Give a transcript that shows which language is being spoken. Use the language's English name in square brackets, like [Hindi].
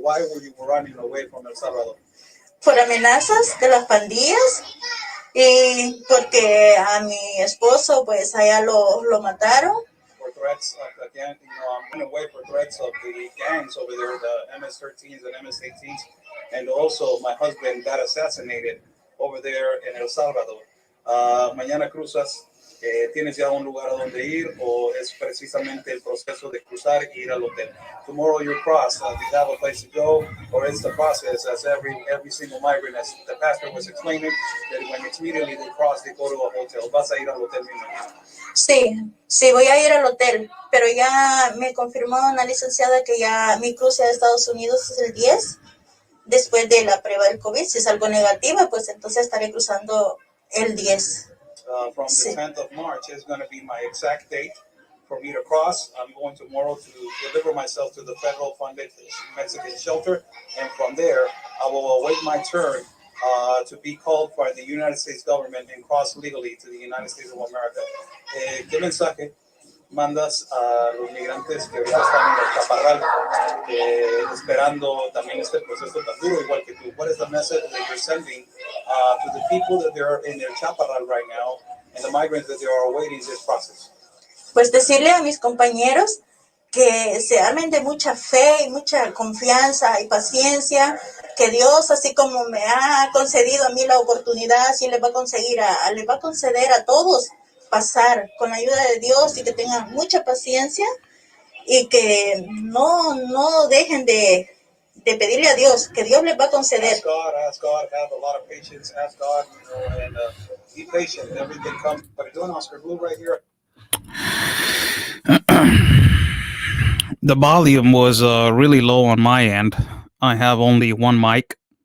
[English] Why were you running away from El Salvador? [Spanish] Por amenazas de las pandillas y porque a mi esposo pues allá lo mataron. [English] For threats, again, I'm running away for threats of the gangs over there, the MS-13s and MS-18s, and also my husband got assassinated over there in El Salvador. [Spanish] Mañana cruzas, ¿tienes ya un lugar a donde ir o es precisamente el proceso de cruzar e ir al hotel? [English] Tomorrow you cross, do you have a place to go, or it's the process as every single migrant, as the pastor was explaining, that when immediately they cross, they go to a hotel. [Spanish] ¿Vas a ir al hotel mismo? Sí, voy a ir al hotel, pero ya me confirmó una licenciada que ya mi cruce a Estados Unidos es el 10, después de la prueba del COVID. Si es algo negativa, pues entonces estaré cruzando el 10. [English] From the 10th of March is going to be my exact date for me to cross. I'm going tomorrow to deliver myself to the federal funded Mexican shelter, and from there I will await my turn to be called by the United States government and cross legally to the United States of America. [Spanish] ¿Qué mensaje mandas a los migrantes que ahorita están en el chaparral esperando también este proceso tan duro igual que tú? [English] What is the message that you're sending to the people that they're in their chaparral right now and the migrants that they are awaiting this process? [Spanish] Pues decirle a mis compañeros que se armen de mucha fe y mucha confianza y paciencia, que Dios, así como me ha concedido a mí la oportunidad, así les va a conceder a todos pasar con la ayuda de Dios, y que tengan mucha paciencia y que no dejen de pedirle a Dios, que Dios les va a conceder. [English] Ask God, have a lot of patience, ask God, and be patient. Everything comes. But doing Oscar Blue right here. The volume was really low on my end. I have only one mic.